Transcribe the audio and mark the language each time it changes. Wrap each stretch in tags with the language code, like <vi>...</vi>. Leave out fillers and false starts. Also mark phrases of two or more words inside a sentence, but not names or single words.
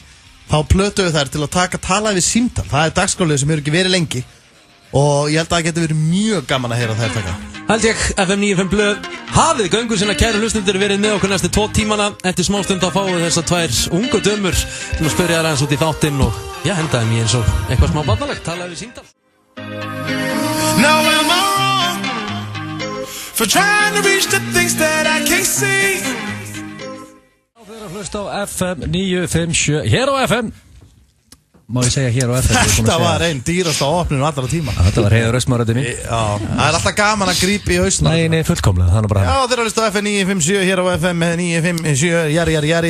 <is>Þá plötuðum þær til að tala við símtal. Það er dagskrárlið sem hefur ekki verið lengi og ég held að það getur verið mjög gaman að heyra þær taka. Held ég, FM 95 blöð, hafið göngur sinna kæru hlustundur verið með okkur næstu 2 tímana. Eftir smástund þá fáum við þessar tvær ungu dömur til að spyrja þær aðeins út í þáttinn og já, hendaði mér eins og eitthvað smá barnalegt, talaði við símtal.</is> <en>Now am I wrong for trying to reach the things that I can't see?</en> <is>Þið eru að hlusta á FM 957 hér á FM. Má ég segja hér á FM? Þetta var einn dýrasta opnun allra tíma. Þetta var Heiður Östmaröndi mín. Já, það er alltaf gaman að grípa í hausna. Nei, fullkomlega, það er bara. Já, þeir eru að hlusta á FM 957 hér á FM 957, jari.</is>